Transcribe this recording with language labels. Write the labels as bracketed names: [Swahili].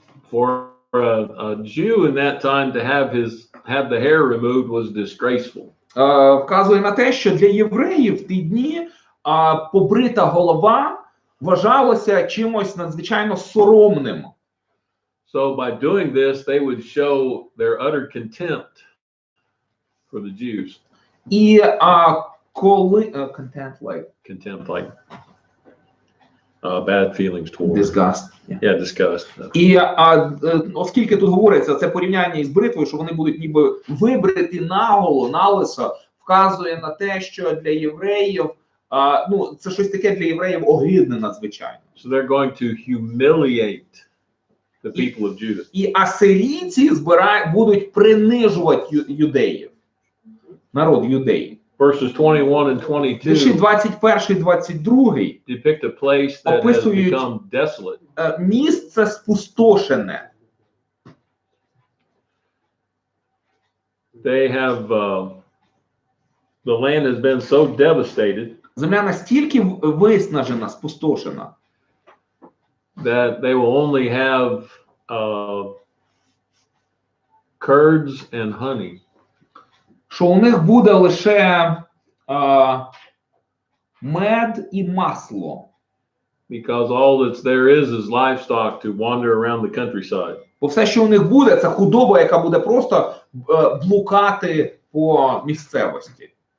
[English] For a Jew in that time to have the hair removed was disgraceful. [Ukrainian] Вказує на те, що для євреїв в ті дні побрита голова вважалося чимось надзвичайно соромним. [English] So by doing this, they would show their utter contempt for the Jews. [Ukrainian] І коли [English] contempt like bad feelings towards. Disgust. Yeah, disgust. [Ukrainian] І оскільки тут говориться це порівняння із бритвою, що вони будуть ніби вибриті наголо, налисо, вказує на те, що для євреїв, це щось таке для євреїв огидне надзвичайно. [English] So they're going to humiliate the people of Judah. [Ukrainian] І асирійці будуть принижувати юдеїв, народ юдеїв. [English] Verses 21 and 22 [Ukrainian] Вірші 21-22 [English] depict a place that has become desolate. [Ukrainian] Місце спустошене. [English] They have the land has been so devastated. [Ukrainian] Земля настільки виснажена, спустошена. [English] That they will only have curds and honey. [Ukrainian] Що у них буде лише мед і масло. [English] Because all that's there is livestock to wander around the countryside. [Ukrainian] Бо все, що у них буде, це худоба, яка буде просто блукати по місцевості.